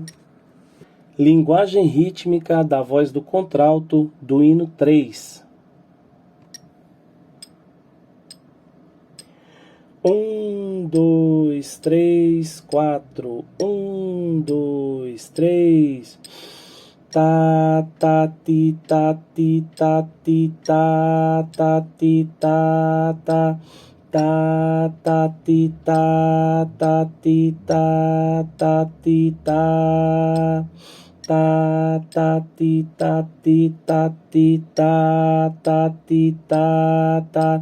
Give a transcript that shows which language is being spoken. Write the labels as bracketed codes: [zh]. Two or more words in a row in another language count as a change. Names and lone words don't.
[pt] Linguagem rítmica da voz do contralto do hino 3. 1, 2, 3, 4. 1, 2, 3. Tá, tá, ti, tá, ti, tá, ti, tá, tá, ti, tá, tá. Tá, tá, ti, tá, tá, ti, tá, tá, ti, tá. Tá, tá, ti, tá, ti, tá, ti, tá, tá, ti, tá, tá.